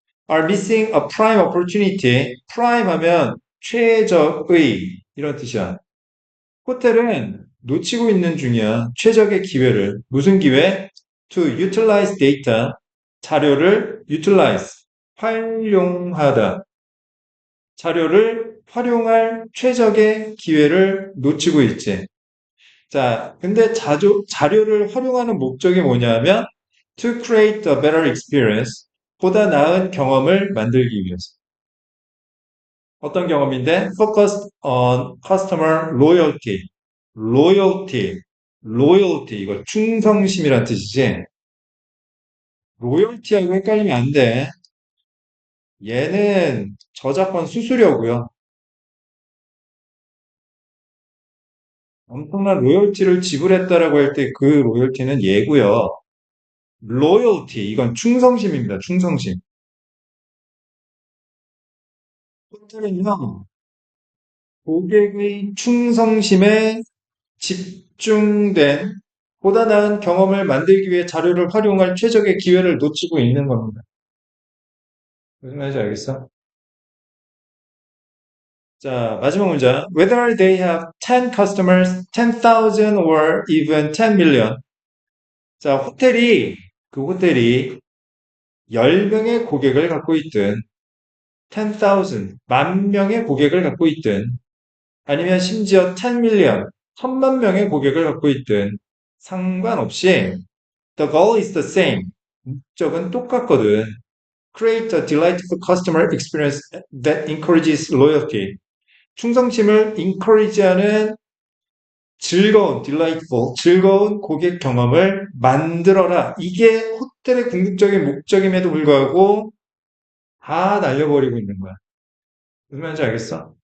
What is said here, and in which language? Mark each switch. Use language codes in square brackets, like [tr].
[en] Are missing a prime opportunity. [ko] prime 하면 최적의 이런 뜻이야. 호텔은 놓치고 있는 중이야. 최적의 기회를. 무슨 기회? [en] To utilize data. [ko] 자료를 utilize. 활용하다. 자료를 활용할 최적의 기회를 놓치고 있지. 자, 근데 자료를 활용하는 목적이 뭐냐면 [en] to create a better experience. [ko] 보다 나은 경험을 만들기 위해서. 어떤 경험인데? [en] Focused on customer loyalty. loyalty. loyalty. [ko] 이거 충성심이란 뜻이지. 로열티하고 헷갈리면 안 돼. 얘는 저작권 수수료고요. 엄청난 로열티를 지불했다라고 할 때 그 로열티는 얘고요. 로열티. 이건 충성심입니다. 충성심. 호텔은요. 고객의 충성심에 집중된 보다 나은 경험을 만들기 위해 자료를 활용할 최적의 기회를 놓치고 있는 겁니다. 무슨 말인지 알겠어? 자, 마지막 문장. [en] Whether they have 10 customers, 10,000 or even 10 million. [ko] 자, 그 호텔이 10명의 고객을 갖고 있든, 10,000, 만 명의 고객을 갖고 있든, 아니면 심지어 10 million, 1000만 명의 고객을 갖고 있든, 상관없이, [en] the goal is the same. [ko] 목적은 똑같거든. [en] Create a delightful customer experience that encourages loyalty. [ko] 충성심을 encourage하는 즐거운, delightful, 즐거운 고객 경험을 만들어라. 이게 호텔의 궁극적인 목적임에도 불구하고 다 날려버리고 있는 거야. 무슨 말인지 알겠어?